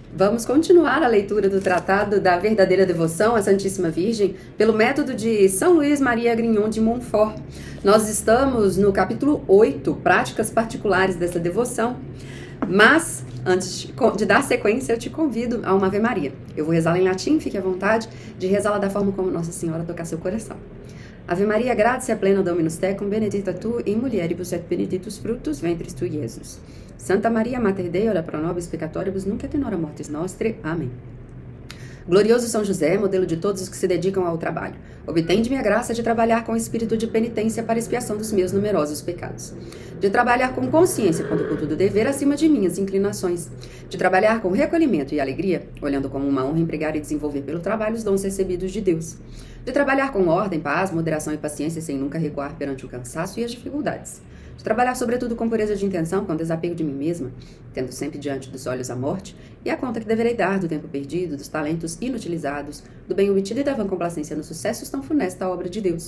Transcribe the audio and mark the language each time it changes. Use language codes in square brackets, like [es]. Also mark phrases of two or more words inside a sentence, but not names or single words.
[pt] Vamos continuar a leitura do Tratado da Verdadeira Devoção à Santíssima Virgem pelo método de São Luís Maria Grignon de Montfort. Nós estamos no capítulo 8, Práticas Particulares dessa devoção, mas antes de dar sequência, eu te convido a uma Ave Maria. Eu vou rezá-la em latim, fique à vontade de rezá-la da forma como Nossa Senhora tocar seu coração. [la] Ave Maria, gratia plena Dominus tecum, benedicta tu in mulieribus et benedictus fructus ventris tu, Iesus. Santa Maria, Mater Dei, ora pro nobis peccatoribus, nunc et in hora mortis nostre. [pt] Amém. Glorioso São José, modelo de todos os que se dedicam ao trabalho, obtende-me a graça de trabalhar com espírito de penitência para expiação dos meus numerosos pecados, de trabalhar com consciência quando culto do dever acima de minhas inclinações, de trabalhar com recolhimento e alegria, olhando como uma honra empregar e desenvolver pelo trabalho os dons recebidos de Deus, de trabalhar com ordem, paz, moderação e paciência sem nunca recuar perante o cansaço e as dificuldades, de trabalhar sobretudo com pureza de intenção, com desapego de mim mesma, tendo sempre diante dos olhos a morte e a conta que deverei dar do tempo perdido, dos talentos inutilizados, do bem obtido e da vã complacência nos sucessos tão funesta obra de Deus.